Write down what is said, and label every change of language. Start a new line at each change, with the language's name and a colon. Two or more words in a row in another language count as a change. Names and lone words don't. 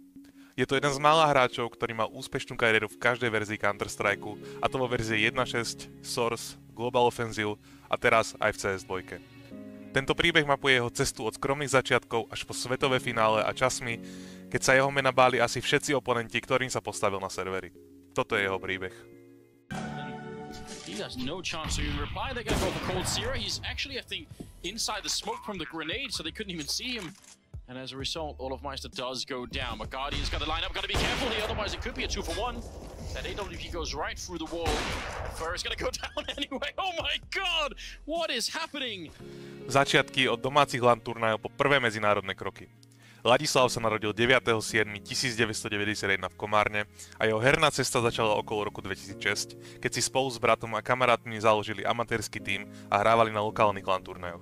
Slovak: Je to jeden z mála hráčov, ktorý mal úspešnú kariéru v každej verzii Counter-Strike, a to vo verzii 1.6, Source, Global Offensive a teraz aj v CS2. Tento príbeh mapuje jeho cestu od skromných začiatkov až po svetové finále a časmi, keď sa jeho mena báli asi všetci oponenti, ktorým sa postavil na servery. Toto je jeho príbeh.
English: He has no chance to even reply. They're going to go for Cold Zero. He's actually, I think, inside the smoke from the grenade, so they couldn't even see him. And as a result, Olofmeister does go down. But Guardian's got to line up, got to be careful here, otherwise it could be a 2-for-1. That AWP goes right through the wall. Fur is going to go down anyway. Oh my god! What is happening?
Slovak: Začiatky od domácich LAN turnajov po prvé medzinárodné kroky. Ladislav sa narodil 9.7.1991 v Komárne a jeho herná cesta začala okolo roku 2006, keď si spolu s bratom a kamarátmi založili amatérsky tím a hrávali na lokálnych LAN turnajoch.